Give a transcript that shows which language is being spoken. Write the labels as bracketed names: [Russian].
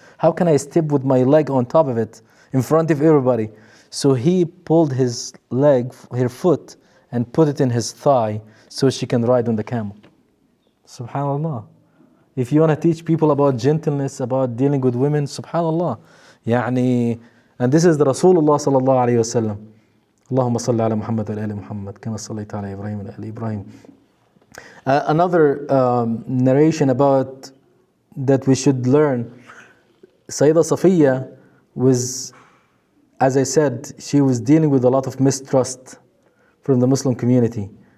[English] How can I step with my leg on top of it in front of everybody? So he pulled his leg, her foot, and put it in his thigh so she can ride on the camel. Subhanallah. If you want to teach people about gentleness, about dealing with women, subhanallah. يعني, and this is the Rasulullah sallallahu alayhi wa sallam. [Arabic] اللهم صل على محمد وعلى آل محمد كما صليت على إبراهيم وعلى آل إبراهيم. [English] Another narration about that we should learn. Sayyidah Safiya was, as I said, she was dealing with a lot of mistrust from the Muslim community.